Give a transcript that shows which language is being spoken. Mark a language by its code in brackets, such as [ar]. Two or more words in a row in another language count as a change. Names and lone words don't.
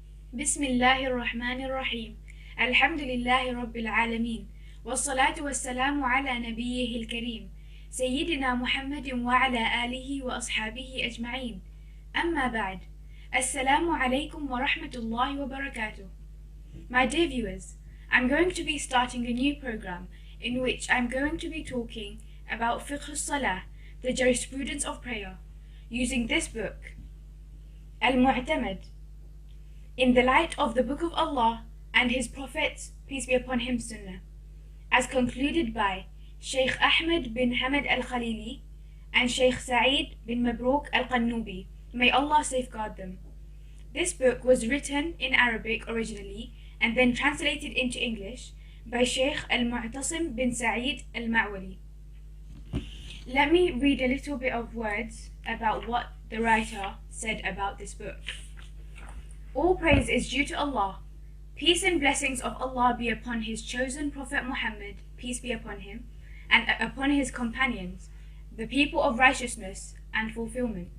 [ar] بسم الله الرحمن الرحيم. الحمد لله رب العالمين، والصلاة والسلام على نبيه الكريم سيدنا محمد وعلى آله وأصحابه أجمعين. أما بعد، السلام عليكم ورحمة الله وبركاته. [en] My dear viewers, I'm going to be starting a new program in which I'm going to be talking about Fiqh of Salaah, the jurisprudence of prayer, using this book, المعتمد, in the light of the Book of Allah and His Prophets, peace be upon him, Sunnah, as concluded by Sheikh Ahmad bin Hamad al-Khalili and Sheikh Saeed bin Mabrouk al-Kenobi. May Allah safeguard them. This book was written in Arabic originally and then translated into English by Sheikh al-Mu'tasim bin Saeed al-Ma'wali. Let me read a little bit of words about what the writer said about this book. All praise is due to Allah. Peace and blessings of Allah be upon His chosen Prophet Muhammad, peace be upon him, and upon his companions, the people of righteousness and fulfillment.